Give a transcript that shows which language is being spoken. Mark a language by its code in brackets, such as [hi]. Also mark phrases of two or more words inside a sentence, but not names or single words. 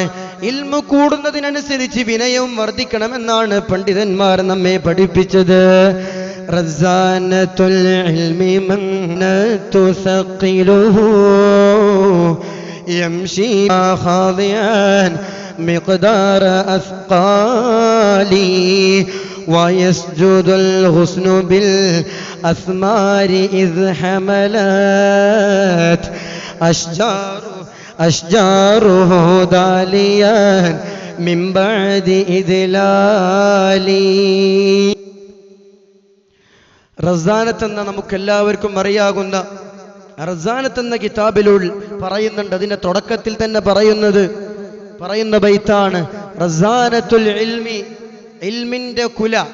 [ml] ഇൽമു കൂടുന്നതിനനുസരിച്ച് വിനയവും വർദ്ധിക്കണമെന്നാണ് പണ്ഡിതന്മാർ നമ്മെ പഠിപ്പിച്ചത്. [ar] رزانة العلم منة ثقله يمشي قاضيا مقدار أثقالي ويسجد الغصن بالأثمار إذ حملت أشجاره داليا من بعد إذلالي. [ml] റസാനത്ത് എന്ന നമുക്കെല്ലാവർക്കും അറിയാകുന്ന റസാനത്ത് എന്ന കിതാബിലുൾ പറയുന്നുണ്ട്. അതിന്റെ തുടക്കത്തിൽ തന്നെ പറയുന്ന ബൈത്താണ് [ar] رزانة العلم, [ml] ഇൽമിന്റെ കുല.